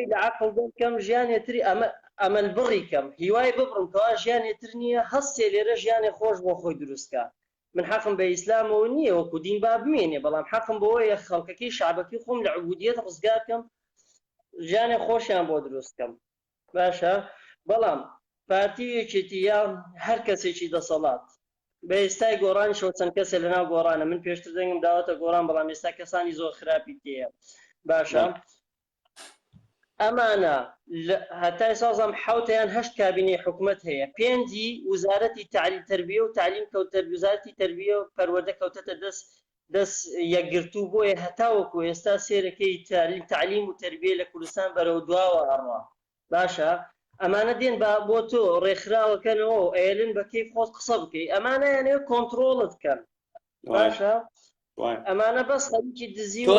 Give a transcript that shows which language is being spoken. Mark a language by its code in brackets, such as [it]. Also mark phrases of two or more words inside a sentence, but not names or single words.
[ckb] لە عەقڵ دەرکەم ژیانێتری ئەمەل بڕیکەم هیوای ببڕم کەوا ژیانێتر نییە هەستێ لێرە ژیانی خۆش بۆ خۆی دروستکە من حەقم بە ئیسلامەوە نییە وەکو دین با بمێنێ بەڵام حەقم بەوەیە خەڵکەکەی شعبەکەی خۆم لە عوبودیەت ڕزگارکەم ژیانی خۆشیان بۆ دروستکەم باشە بەڵام پارتی یەکێتیە هەر کەسێکی دەسەڵات بە ئێستای گۆڕانی شەوە چەند کەسێ لەناو گۆڕانە من پێشتر دەنگم داوەتە گۆڕان بەڵام ئێستا کەسانی زۆر خراپی تێیە باشە ئەمانە هەتای سازم حوتیان 8 کابینەی حکوومەت هەیە 5 وزارەتی تعلیم تربیە و تعلیم کەوتە وزارەتی تربیە و پەروەردە کەوتەتە دەست یەکگرتوو بۆیە هەتاوەکو ئێستا سێرەکەی تعلیم و تربیە لە کوردستان بەرەو دواوە هەڕوا باشە ئەمانە دێن بۆ تۆ ڕێکخراوەکەنەوە و ئێلن بە کەیف خۆت قسە بکەی ئەمانە یانەیە کۆنتڕۆڵت بکەن باشە ئەمانە بەس خەریکی دزی و